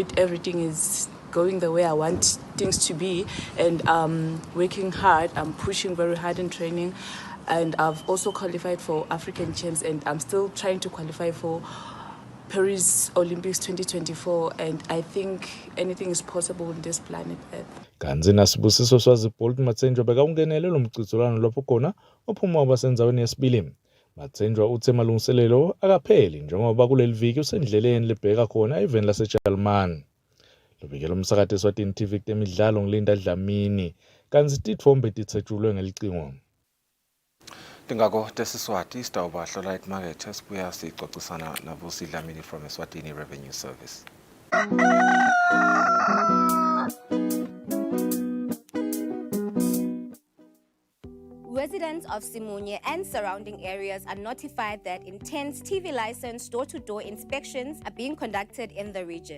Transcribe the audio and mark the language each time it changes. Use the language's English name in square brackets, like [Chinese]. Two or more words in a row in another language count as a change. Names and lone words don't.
[English] Everything is going the way I want things to be, and working hard. I'm pushing very hard in training. And I've also qualified for African Champs, and I'm still trying to qualify for Paris Olympics 2024, and I think anything is possible on this planet Earth. [Swati] Kanzi nasibusiso swazibolt Matsenjwa bekaungenele lo mcitsulano lapho khona ophuma wabasenzaweni yesibili. Matsenjwa uthe malungiselelo akapheli njengoba kuleli viki usendleleni lebheka khona eveni laseJalimani. Lobikelo umsakade Eswatini TV temidlalo ngilinda Dlamini kanzi titfombe tithethulwe ngelicingo. Tingako tesiswati sitawuba hlola imakethe sibuya sixoxisana navusi Dlamini from Eswatini Revenue Service. [English] Residents of Simunye and surrounding areas are notified that intense TV license door-to-door inspections are being conducted in the region.